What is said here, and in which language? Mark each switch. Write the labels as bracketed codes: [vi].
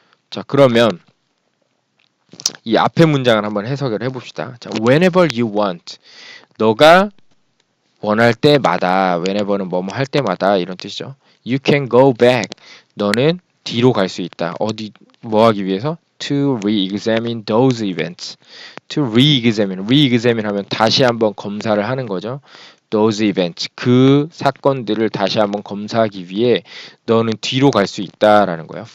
[ko] 자, 그러면 이 앞에 문장을 한번 해석을 해봅시다. 자, [en] whenever you want, [ko] 너가 원할 때마다, whenever는 뭐뭐 할 때마다 이런 뜻이죠. [en] You can go back, [ko] 너는 뒤로 갈 수 있다. 어디 뭐 하기 위해서? [en] To re-examine those events. [ko] To re-examine 하면 다시 한번 검사를 하는 거죠. [en] Those events, [ko] 그 사건들을 다시 한번 검사하기 위해 너는 뒤로 갈 수 있다라는 거야.